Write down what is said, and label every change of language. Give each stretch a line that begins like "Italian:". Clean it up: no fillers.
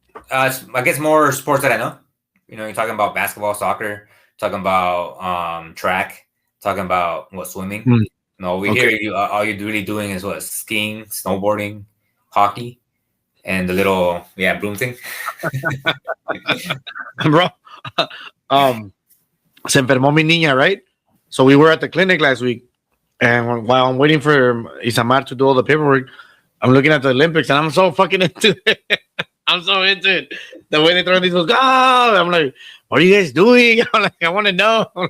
English: I guess more sports that I know. You're talking about basketball, soccer, talking about track, talking about swimming. Hmm. No, we Okay. hear all you're really doing is what, skiing, snowboarding, hockey, and the little broom thing.
Spanish: Bro, se enfermó mi niña,
English: right? So we were at the clinic last week, and while I'm waiting for Isamar to do all the paperwork, I'm looking at the Olympics, and I'm so fucking into it. I'm so into it. The way they throw these goes, oh, I'm like, what are you guys doing? I'm like, I want to know.